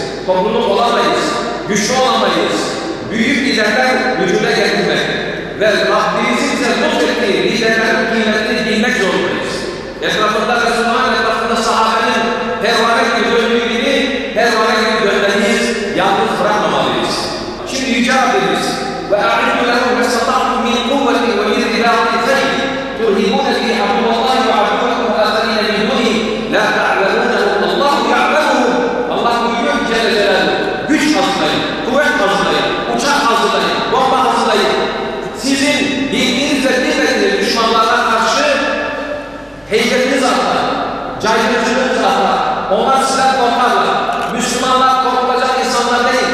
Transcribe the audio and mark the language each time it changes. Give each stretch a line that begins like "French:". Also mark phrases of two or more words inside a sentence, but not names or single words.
Turkish: Topluluk olamayız, güçlü olamayız. Büyük liderler vücuda getirmek ve Rabbimizin bize lütfettiği liderlerin kıymetini bilmek zorundayız. Etrafında Resulullah'ın etrafında sahabenin pervane gibi döndüğü gibi pervane gibi dönmeliyiz, yalnız bırakmamalıyız. Şimdi Yüce Rabbimiz ve
Arabic: اَعِدُّ لَهُمْ مَسَّطَعْتُمْ مِنْ قُوَّةٍ وَمِنْ رِبَاطِ الْخَيْلِ تُرْهِبُونَ بِهِ عَدُوَّ اللّٰهِ وَعَدُوَّكُمْ وَآخَرِينَ مِنْ دُونِهِ لَا تَعْلَمُونَهُمْ اللّٰهُ يَعْلَمُهُمْ
Turkish: Allah buyuruyor ki
Arabic: جل جلاله,
Turkish: güç hazırlayın, kuvvet hazırlayın, uçak hazırlayın, bomba hazırlayın. Sizin bildiğiniz ve bilmediğiniz düşmanlarına karşı heybetiniz artar, caydırıcılığınız artar. Onlar sizden korkarlar. Müslümanlar korkulacak insanlar değil.